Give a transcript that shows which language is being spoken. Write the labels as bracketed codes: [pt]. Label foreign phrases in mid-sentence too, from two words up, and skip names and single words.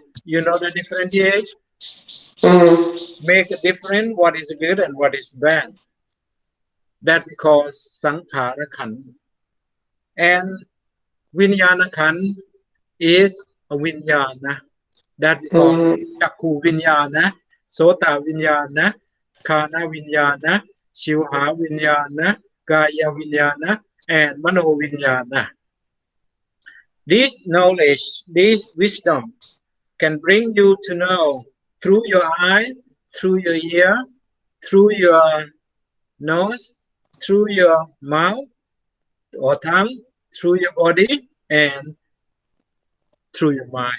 [en] You know the differentiate? Make a difference what is good and what is bad. That we call [pi] sankhara khan. [en] And [pi] vinyana khan [en] is a vinyana. That we call [pi] Chakku Vinyana, Sota Vinyana, Kana Vinyana, Shivha Vinyana, Kaya Vinyana, and Mano Vinyana. [en] This knowledge, this wisdom can bring you to know through your eye, through your ear, through your nose, through your mouth or tongue, through your body, and through your mind.